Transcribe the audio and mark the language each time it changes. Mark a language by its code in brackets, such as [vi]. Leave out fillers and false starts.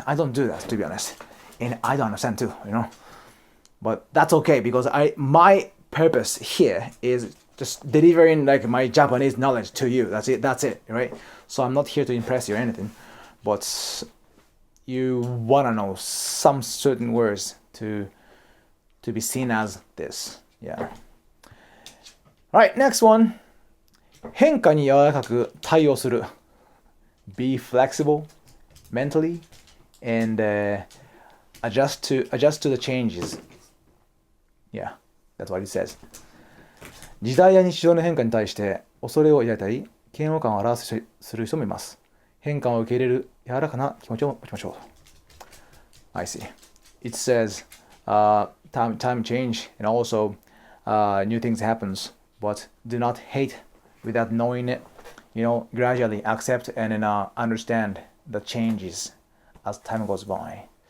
[en] I don't do that, to be honest. And I don't understand too, But that's okay, because my purpose here is just delivering, my Japanese knowledge to you. That's it, right? So I'm not here to impress you or anything. But you want to know some certain words to be seen as this. Yeah. Alright, next one. [ja] 変化に柔らかく対応する. [en] Be flexible mentally and adjust to the changes. Yeah, that's what it says. [ja] 時代や日常の変化に対して恐れを抱いたり嫌悪感を表する人もいます。変化を受け入れる柔らかな気持ちを持ちましょう。 [en] I see. It says time change and also new things happens, but do not hate without knowing it. Gradually accept and understand the changes as time goes by.